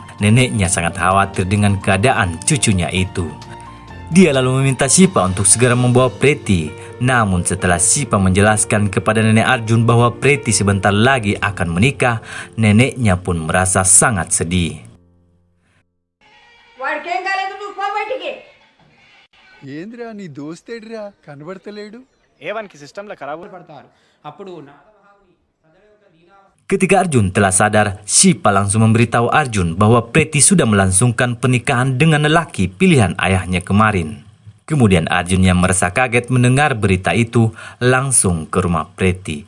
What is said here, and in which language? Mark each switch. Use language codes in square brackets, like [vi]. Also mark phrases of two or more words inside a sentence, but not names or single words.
[id] Neneknya sangat khawatir dengan keadaan cucunya itu. Dia lalu meminta Sipa untuk segera membawa Preti. Namun setelah Sipa menjelaskan kepada nenek Arjun bahwa Preti sebentar lagi akan menikah, neneknya pun merasa sangat sedih. [te] వాడికి ఏం కాలేదు, నువ్వు పో బయటికి. ఏంద్రా నీ దోస్తేడ్రా కనబడతలేడు. ఏవానికి సిస్టంలో ఖరాబ్ పడతారు. అప్పుడు [id] Ketika Arjun telah sadar, Sipa langsung memberitahu Arjun bahwa Preti sudah melangsungkan pernikahan dengan lelaki pilihan ayahnya kemarin. Kemudian Arjun yang merasa kaget mendengar berita itu langsung ke rumah Preti.